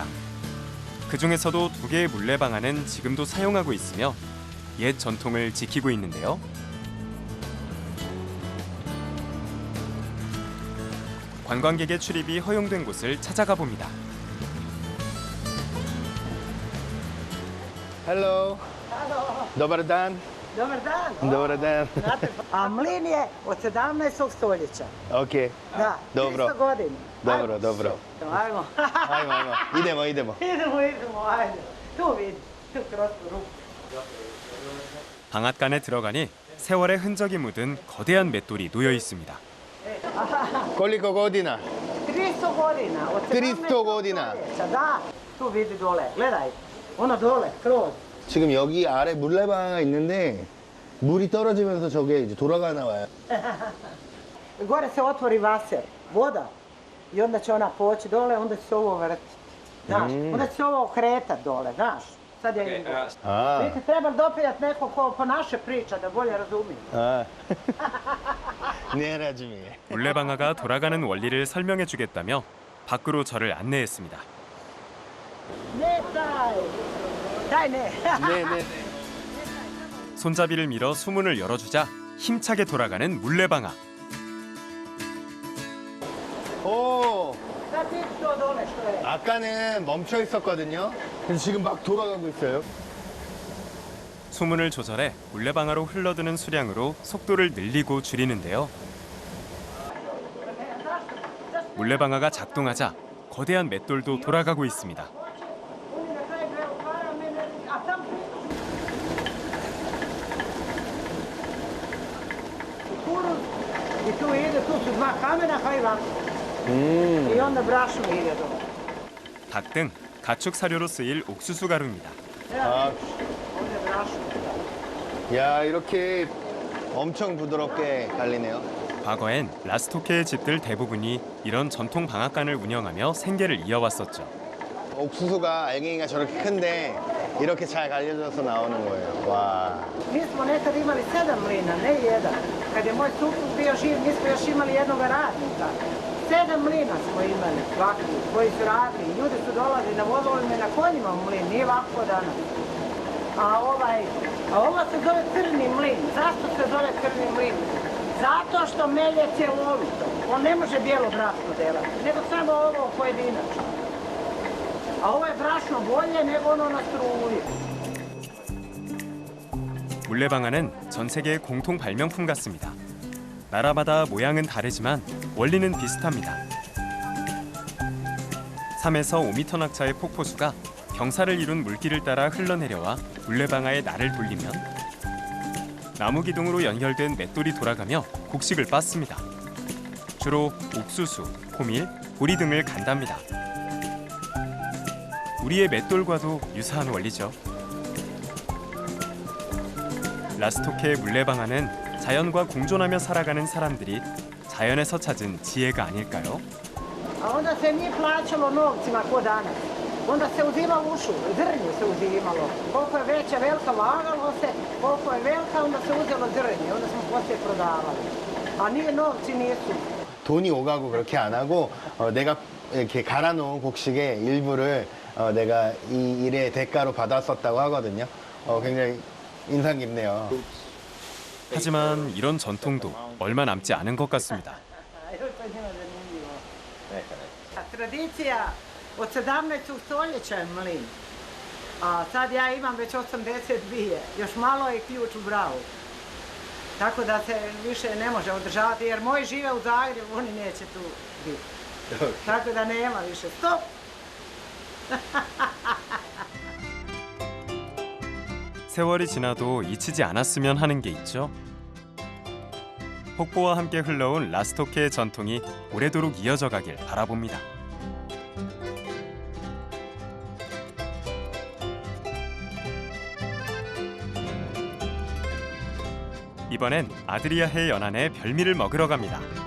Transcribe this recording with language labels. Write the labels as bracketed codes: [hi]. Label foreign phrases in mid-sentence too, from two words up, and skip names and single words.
[ko] 그 중에서도 2개의 물레방아는 지금도 사용하고 있으며 옛 전통을 지키고 있는데요. 관광객의 출입이 허용된 곳을 찾아가 봅니다. [hr] Hello. Dobardan. Dobar dan. Dobardan. A mlin je od 17. stoljeća. Okay. Da, Dobro. 300 godina. Dobro, dobro. Ajmo. Ajmo. Idemo. Idemo, ajde. Tu vidi, tu kroz tu ruku. [ko] 방앗간에 들어가니 세월의 흔적이 묻은 거대한 맷돌이 놓여 있습니다. [hr] Koliko godina? 300 godina. Od 300 godina. stoljeća, da. Tu vidi dole, gledaj. Ono dole, kroz. [ko] 지금 여기 아래 물레방아가 있는데 물이 떨어지면서 저게 이제 돌아가 나와요. [hr] Gore se otvori vaser, voda. I onda će ona poći dole, onda će se ovo vrti. Znaš, onda će se ovo okretat dole, znaš. Sad ja idem dole. [ko] 아. [hr] Vidite, treba dopijat neko ko po naše priča, da bolje razumije. [ko] 아. 네, 라즈미. 물레방아가 돌아가는 원리를 설명해 주겠다며 밖으로 저를 안내했습니다. [hr] Ne taj! Taj ne! [ko] 네. 손잡이를 밀어 수문을 열어주자 힘차게 돌아가는 물레방아. 오. [hr] Sad vidi to dole što je. [ko] 아까는 멈춰 있었거든요. 그래서 지금 막 돌아가고 있어요. 수문을 조절해 물레방아로 흘러드는 수량으로 속도를 늘리고 줄이는데요. 물레방아가 작동하자 거대한 맷돌도 돌아가고 있습니다. [hr] I tu ide, tu su dva kamena, pa i ovako. I onda brašno ide dole. [ko] 닭 등 가축 사료로 쓰일 옥수수 가루입니다. 아, [hr] Ovdje brašno. [ko] 야, 이렇게 엄청 부드럽게 갈리네요. 과거엔 라스토케의 집들 대부분이 이런 전통 방앗간을 운영하며 생계를 이어왔었죠. 옥수수가 알갱이가 저렇게 큰데 이렇게 잘 갈려져서 나오는 거예요. 와. [hr] Mi smo nekad imali 7 mlina, ne jedan. Kad je moj suprug bio živ, mi smo još imali jednog radnika. 7 mlina smo imali, svaki, koji su radili. Ljudi su dolazili na vozovima i na konjima u mlin, nije ovako danas. A ovo se zove crni mlin. Zašto se zove crni mlin? Zato što melje cjelovito. On ne može bijelo brašno delati, nego samo ovo pojedinačno. A ovo je brašno bolje nego ono na struji. [ko] 물레방아는 전 세계의 공통 발명품 같습니다. 나라마다 모양은 다르지만 원리는 비슷합니다. 3에서 5m 낙차의 폭포수가 경사를 이룬 물길을 따라 흘러내려와 물레방아의 날을 돌리면 나무 기둥으로 연결된 맷돌이 돌아가며 곡식을 빻습니다. 주로 옥수수, 호밀, 보리 등을 간답니다. 우리의 맷돌과도 유사한 원리죠. 라스토케의 물레방아는 자연과 공존하며 살아가는 사람들이 자연에서 찾은 지혜가 아닐까요? [hr] A onda se nije plaćalo novcima ko danas. Onda se uzimalo ušu, zrnje se uzimalo. Koliko je veća velika lagalo se, koliko je velika onda se uzelo zrnje, onda smo poslije prodavali. A nije novci nisu. [ko] 돈이 오가고 그렇게 안 하고 내가 이렇게 갈아놓은 곡식의 일부를 내가 이 일의 대가로 받았었다고 하거든요. 굉장히 인상 깊네요. 하지만 이런 전통도 얼마 남지 않은 것 같습니다. [hr] Tradicija od 17. stoljeća je mlin. A sad ja imam već 82. Još malo je ključ u bravu. Tako da se više ne može održavati jer moji žive u Zagrebu, oni neće tu biti. Tako da nema više. Stop! [ko] 세월이 지나도 잊히지 않았으면 하는 게 있죠. 폭포와 함께 흘러온 라스토케의 전통이 오래도록 이어져 가길 바라봅니다. 이번엔 아드리아해 연안의 별미를 먹으러 갑니다.